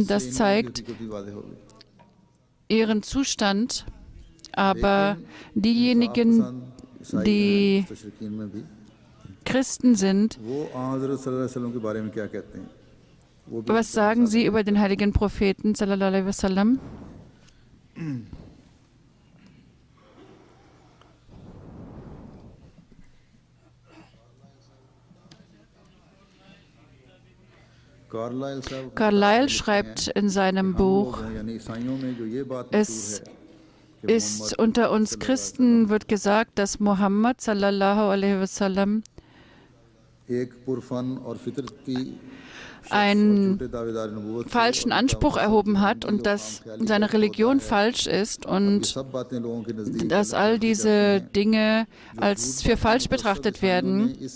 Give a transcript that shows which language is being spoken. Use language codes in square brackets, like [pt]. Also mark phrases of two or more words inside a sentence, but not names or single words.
[de] Das zeigt ihren Zustand. Aber diejenigen, die Christen sind, was sagen sie über den heiligen Propheten [ar] صلى الله عليه وسلم? [de] Carlyle schreibt in seinem Buch, es ist unter uns Christen wird gesagt, dass Muhammad [ar] صلى الله عليه وسلم [de] einen falschen Anspruch erhoben hat und dass seine Religion falsch ist und dass all diese Dinge als für falsch betrachtet werden.